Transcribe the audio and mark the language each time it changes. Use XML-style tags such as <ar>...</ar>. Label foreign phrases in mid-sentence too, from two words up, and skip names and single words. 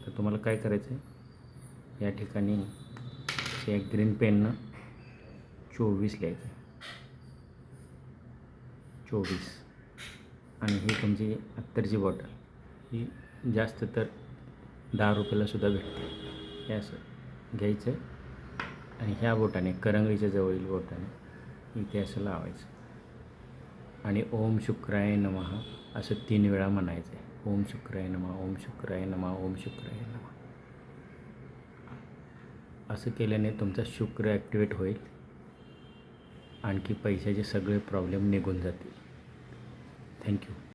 <mr>तर तुम्हाला काय करायचं आहे, या ठिकाणी एक ग्रीन पेननं 24 लिहायचं, 24. आणि ही तुमची अत्तरची बॉटल, ही जास्त तर 10 रुपयाला सुद्धा भेटते. हे असं घ्यायचं आणि ह्या बोटाने, करंगळीच्या जवळील बोटाने इथे असं लावायचं आणि</mr> <sa>ओम शुक्राय नमः</sa> <mr>असं 3 वेळा म्हणायचं आहे.</mr> <sa>ओम शुक्राय नमः, ओम शुक्राय नमः, ओम शुक्राय नमः.</sa> <mr>असं केल्याने तुमचा शुक्र ॲक्टिवेट होईल, आणखी पैशाचे सगळे प्रॉब्लेम निघून जातील.</mr> <en>thank you.</en>